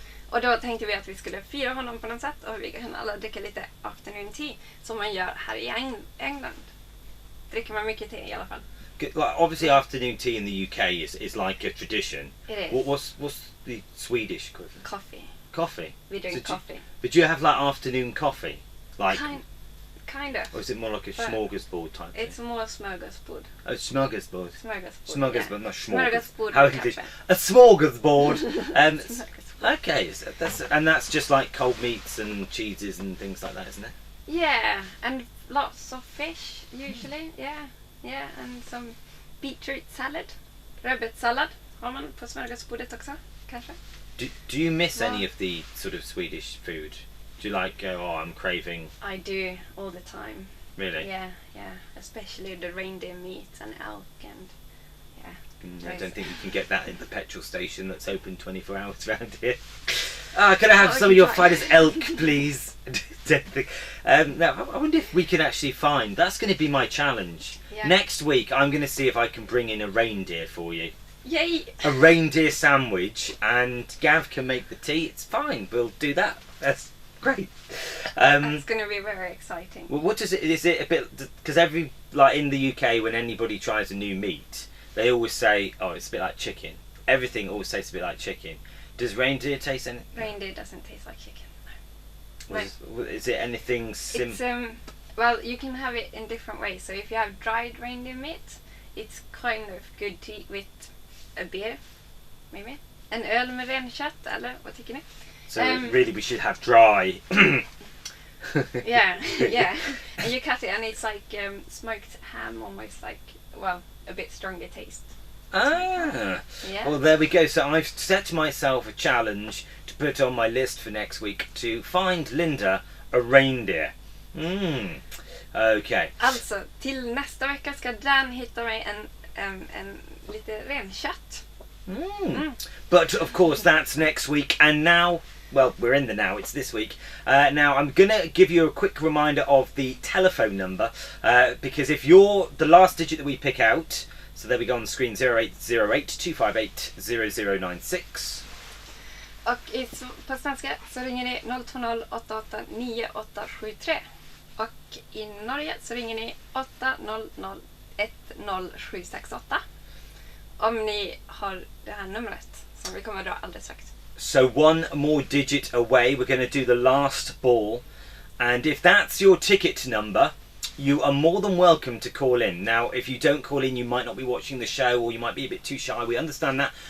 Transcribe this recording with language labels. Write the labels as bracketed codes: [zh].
[sv] Och då tänkte vi att vi skulle fira honom på något sätt. Och vi kan alla dricka lite afternoon tea. Som man gör här i England. Dricker man mycket te i alla fall. [en] Like, obviously afternoon tea in the UK is like a tradition. It is. What's the Swedish equivalent? Coffee. Coffee? We drink coffee. But do you have like afternoon coffee? Like, kind of. or is it more like a smorgasbord type thing? It's more smorgasbord. Oh, smorgasbord. Smorgasbord, yeah. Not smorgasbord. How English? A smorgasbord. Smorgasbord. Okay, so that's just like cold meats and cheeses and things like that, isn't it? Yeah, and lots of fish usually. Yeah, and some beetroot salad. [sv] Rödbetssallad har man på smörgåsbordet också, kanske. [en] Do you miss any of the sort of Swedish food? Do you like go, I'm craving? I do all the time. Really? Yeah. Especially the reindeer meat and elk and I don't think you can get that in the petrol station that's open 24 hours around here. Can I have some of your finest elk, please? Now, I wonder if we can actually find... That's going to be my challenge. Yeah. Next week, I'm going to see if I can bring in a reindeer for you. Yay! A reindeer sandwich, and Gav can make the tea. It's fine. We'll do that. That's great. That's going to be very exciting. Well, what is it? Is it a bit... Because in the UK, when anybody tries a new meat, they always say, oh, it's a bit like chicken. Everything always tastes a bit like chicken. Does reindeer taste anything? Reindeer doesn't taste like chicken. No. Is it anything well, you can have it in different ways. So if you have dried reindeer meat, it's kind of good to eat with a beer, maybe. [sv] En öl med renkött, eller vad tycker ni? [en] So really we should have dry. yeah. And you cut it and it's like smoked ham, almost like, well, a bit stronger taste. Yeah. Well, there we go. So I've set myself a challenge to put on my list for next week to find Linda a reindeer. Okay. [sv] Alltså, till nästa vecka ska Dan hitta mig en lite renkött. [en] But of course that's next week, and now, well, we're in the now, it's this week. Now I'm gonna give you a quick reminder of the telephone number, because if you're the last digit that we pick out, so there we go on the screen, 0808 258 0096. [sv] Och på svenska så ringer ni 020 88 9873. Och i Norge så ringer ni 800 10768. Om ni har det här numret som vi kommer att dra alldeles strax. [en] So one more digit away, we're going to do the last ball. And if that's your ticket number, you are more than welcome to call in. Now, if you don't call in, you might not be watching the show, or you might be a bit too shy. We understand that.